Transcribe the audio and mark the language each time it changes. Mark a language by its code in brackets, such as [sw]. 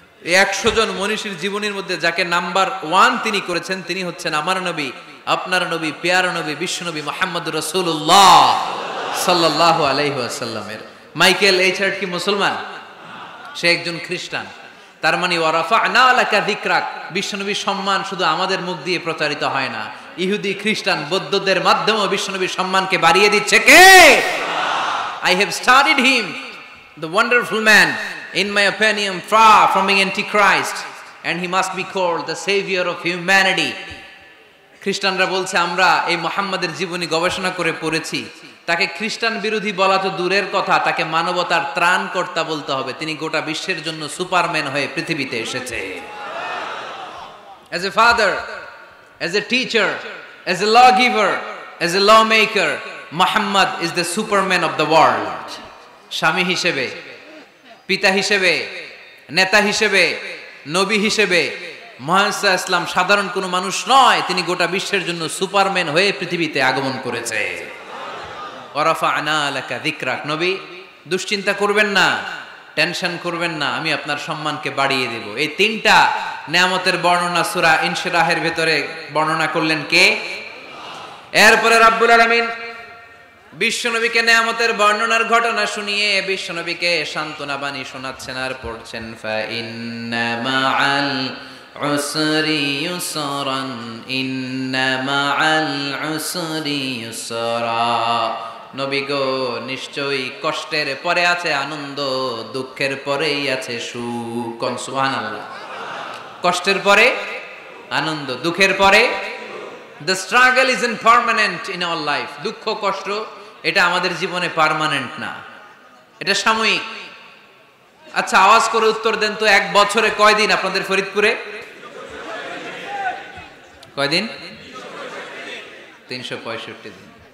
[bn] এই 100 জন মনীষীর জীবনীর মধ্যে যাকে নাম্বার 1 তিনি করেছেন, তিনি হচ্ছেন আমার নবী, আপনার নবী, প্যারা নবী, বিশ্বনবী মুহাম্মদুর রাসূলুল্লাহ সাল্লাল্লাহু আলাইহি ওয়াসাল্লামের। মাইকেল এইচ হার্ট কি মুসলমান? সে একজন খ্রিস্টান। তার মানে [ar] ওয়ারাফা'না লাকা যিকরাক, [bn] বিশ্বনবীর সম্মান শুধু আমাদের মুখ দিয়ে প্রচারিত হয় না, ইহুদি, খ্রিস্টান, বৌদ্ধদের মাধ্যমেও বিশ্বনবীর সম্মানকে বাড়িয়ে দিচ্ছে কে? [en] I have studied him, the wonderful man, in my opinion, far from being antichrist, and he must be called the savior of humanity. [bn] খ্রিস্টানরা বলছে, আমরা এই মুহাম্মাদের জীবনী গবেষণা করে পড়েছি, তাকে খ্রিস্টান বিরোধী বলা তো দূরের কথা, তাকে মানবতার ত্রাণকর্তা বলতে হবে। তিনি গোটা বিশ্বের জন্য সুপারম্যান হয়ে পৃথিবীতে এসেছে। [en] As a father, as a teacher, as a lawgiver, as a lawmaker, Muhammad is the superman of the world. [bn] স্বামী হিসেবে, পিতা হিসেবে, নেতা হিসেবে, নবী হিসেবে মুহাম্মদ সাল্লাল্লাহু আলাইহি ওয়াসাল্লাম সাধারণ কোনো মানুষ নয়, তিনি গোটা বিশ্বের জন্য সুপারম্যান হয়ে পৃথিবীতে আগমন করেছে। [ar] ওয়ারাফা'না লাকা যিকরাক, [bn] নবী দুশ্চিন্তা করবেন না, টেনশন করবেন না, আমি আপনার সম্মানকে বাড়িয়ে দেব। এই তিনটা নিয়ামতের বর্ণনা সূরা ইনশিরাহের ভেতরে বর্ণনা করলেন কে? এরপরে রাব্বুল আলামিন বিশ্বনবীকে নিয়ামতের বর্ণনার ঘটনা শুনিয়ে বিশ্বনবীকে সান্ত্বনা বাণী শোনাচ্ছেন আর পড়ছেন, [ar] ফা ইন্না মাআল উসরি ইউসরান, ইন্না মাআল উসরি ইউসরা। [bn] নবী গো, নিশ্চয়ই কষ্টের পরে আছে আনন্দ, দুঃখের পরেই আছে সুখ। সুবহানাল্লাহ। কষ্টের পরে আনন্দ, দুঃখের পরে। [en] The struggle isn't permanent in our life. [bn] দুঃখ কষ্ট এটা আমাদের জীবনে পার্মানেন্ট না, এটা সাময়িক। আচ্ছা, আওয়াজ করে উত্তর দেন তো, এক বছরে কয়দিন আপনাদের ফরিদপুরে? কয়দিন? 365 দিন।